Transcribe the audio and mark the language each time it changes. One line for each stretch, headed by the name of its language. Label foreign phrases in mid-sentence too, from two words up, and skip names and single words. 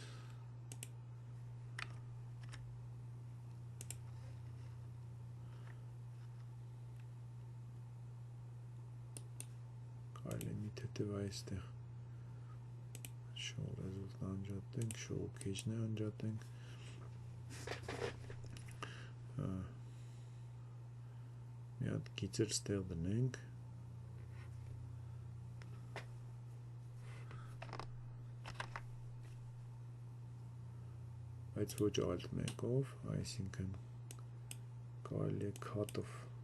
Armenian: կարելի մի թեթև այստեղ
English: show result-
Armenian: ը անջատենք,
English: show cage-
Armenian: ն անջատենք մի հատ գիծեր ստեղ դնենք բայց ոչ alt մեկով, այսինքն կարելի է cut-ով